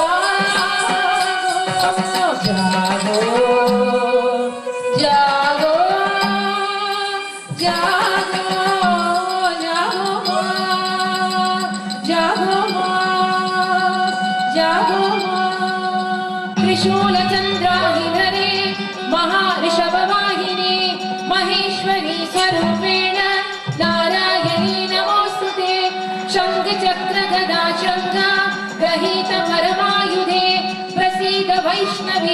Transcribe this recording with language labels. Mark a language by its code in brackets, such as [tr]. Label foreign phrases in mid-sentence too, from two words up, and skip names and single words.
[bn] জাগো জাগো জাগো জাগো জাগো মা জাগো মা জাগো মা [sa] ত্রিশূল চন্দ্রাহিধরে महाऋषभवाहिनी महेश्वरी स्वरूपेण नारायणी नमोस्तुते शंख चक्र गदा शंख गृहीत परमायुधे प्रसीद वैष्णवी